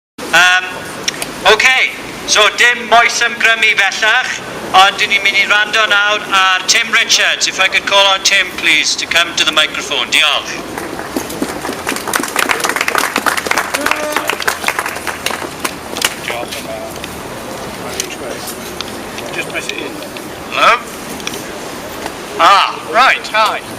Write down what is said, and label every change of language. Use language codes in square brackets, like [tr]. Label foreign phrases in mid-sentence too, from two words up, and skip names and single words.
[cy] OK, so dim moes ymgrymu bellach, ond dyn ni'n mynd i rando nawr ar Tim Richards. [en] If I could call on Tim, please, to come to the microphone. [cy] Diolch. [en] Just press it in. Hello? Right, hi.